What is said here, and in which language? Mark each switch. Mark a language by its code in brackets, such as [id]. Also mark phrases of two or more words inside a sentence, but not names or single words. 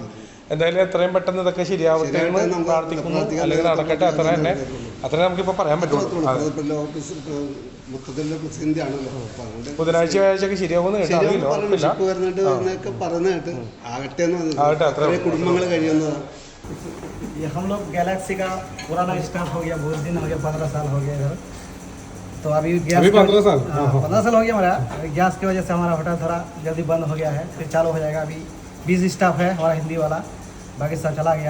[ml] എന്തായാലും എത്രയും പെട്ടെന്ന് ഇതൊക്കെ ശരിയാവട്ടെ എന്ന് പ്രാർത്ഥിക്കുന്നു. അല്ലെങ്കിൽ നടക്കട്ടെ. അത്ര നമുക്കിപ്പോൾ പറയാൻ പറ്റുള്ളൂ. ബുധനാഴ്ച വ്യാഴാഴ്ചയൊക്കെ ശരിയാവുമെന്ന് കേട്ടോ. കുടുംബങ്ങൾ കഴിയുന്നതാണ്. [hi] हम लोग गैलेक्सी का पुराना स्टाफ हो गया, बहुत दिन हो गया, 15 साल हो गया इधर. तो अभी गैस 15 साल हो गया हमारा. गैस की वजह से हमारा होटल थोड़ा जल्दी बंद हो गया है, फिर चालू हो जाएगा. अभी 20 स्टाफ है हमारा हिंदी वाला, बाकी सब चला गया.